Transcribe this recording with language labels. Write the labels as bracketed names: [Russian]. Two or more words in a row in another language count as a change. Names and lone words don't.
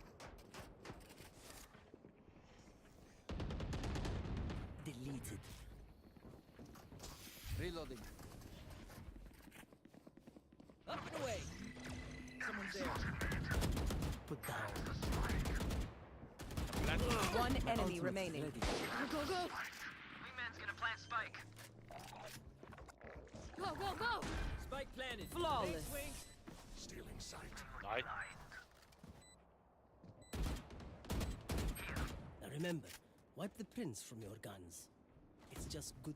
[English] Deleted. Reloading. Up and away. Someone's there. Put down. One enemy Ultimate remaining. ready. Go, go, go. Wingman's gonna plant spike. Go, go, go. Spike planted. Flawless. Thanks, Wing. Stealing sight. Nice. Now remember, wipe the prints from your guns. It's just good